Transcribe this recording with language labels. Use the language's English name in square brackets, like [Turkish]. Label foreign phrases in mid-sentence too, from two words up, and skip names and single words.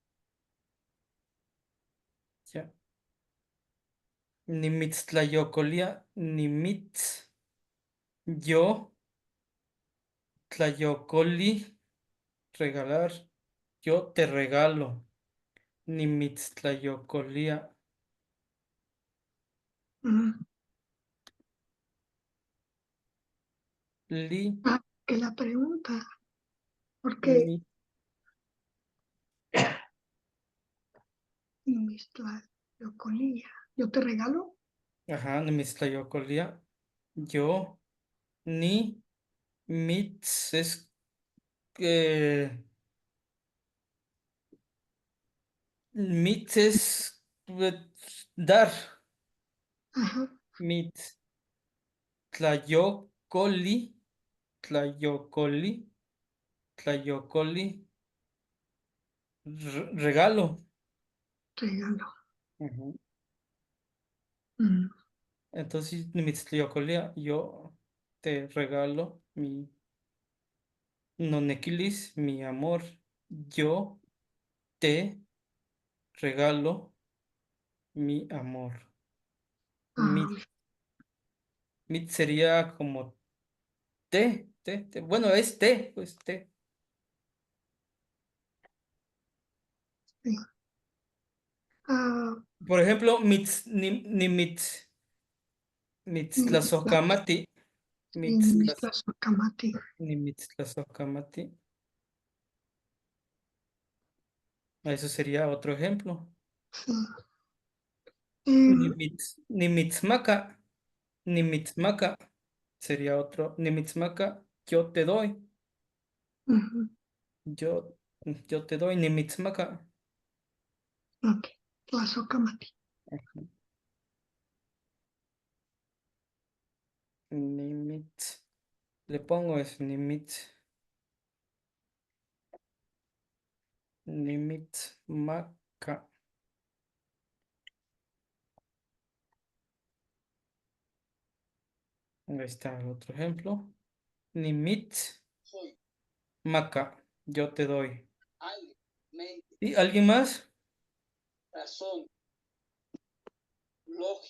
[Nahuatl languages] Ya. Ni mitz tlayocolia. Ni mitz. Yo. Tlayocoli. [Spanish] Regalar. Yo te regalo. [Nahuatl languages] Ni mitz tlayocolia. Mm, Li. [Spanish] que la pregunta, porque Mi. Nimistlayocolilla, yo te regalo. Ajá. [Nahuatl languages] Ni mitz tlayocolia. Yo. [Spanish] Ni. Mitz es mitz es dar. Ajá, [Nahuatl languages] Mitz. Tlayocoli. Tlayocoli. Tlayocoli. [Spanish] Regalo. regalo. Ujú. Mm, Entonces, [Nahuatl languages] mitz tlayocolia, [Spanish] yo te regalo mi nonequilis, mi amor. Yo te regalo mi amor. ah, Mit sería como te. Bueno, es te, pues te. sí. Ah, Por ejemplo, [Nahuatl languages] ni mitztlazocamati. Nimistlasocamati. Ni mitztlazocamati. [Spanish] Eso sería otro ejemplo. Sí. [Nahuatl languages] Ni mitzmaca. Ni mitzmaca. [Spanish] Sería otro. [Nahuatl languages] Ni mitzmaca. [Spanish] Yo te doy. Ujú, Yo, yo te doy. [Nahuatl languages] Ni mitzmaca. ok, Tlazocamati. Ni mitz. [Spanish] Le pongo eso. [Nahuatl languages] Ni mitz. Ni mitzmaca. [Spanish] Ahí está el otro ejemplo. [Nahuatl languages] Ni mitzmaca. [Spanish] Yo te doy. ¿Y alguien más? Razón, lógica.